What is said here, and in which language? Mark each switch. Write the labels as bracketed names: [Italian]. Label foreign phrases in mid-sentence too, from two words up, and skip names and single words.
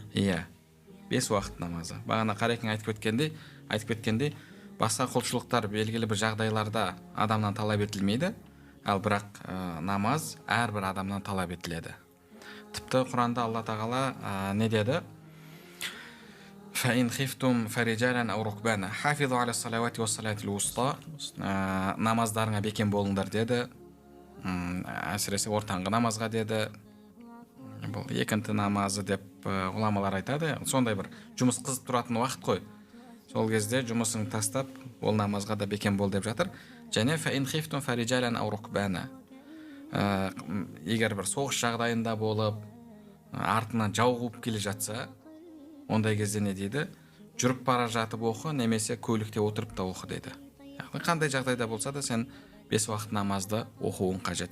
[Kazakh] Иә, бес уақыт намазы. Бағана Қарекең айтып кеткендей, басқа құлшылықтар белгілі бір жағдайларда адамнан талап етілмейді, ал бірақ намаз әрбір адамнан талап етіледі. Тіпті Құранда Алла тағала не деді? [Arabic] فَإِنْ خِفْتُمْ فَرِجَالًا أَوْ رُكْبَانًا حَافِظُوا عَلَى الصَّلَوَاتِ وَالصَّلَاةِ الْوُسْطَى [Kazakh] намаздарыңа бекем болыңдар деді. Әсіресе ортаңғы намазға деді. Бұл екінті намазы деп ғұламалар айтады. Сондай бір жұмыс қызып тұратын уақыт қой. Сол кезде жұмысын тастап, ол намазға да бекем бол деп жатыр. Және [Arabic] فَإِنْ خِفْتُمْ فَرِجَالًا أَوْ رُكْبَانًا [Kazakh] егер бір соғыс жағдайында болып, артынан жау қуып келе жатса, ондай кезде не дейді? Жүріп бара жатып оқы, немесе көлікте отырып та оқы деді. Яғни қандай жағдайда болса да сен бес уақыт намазды оқуың қажет.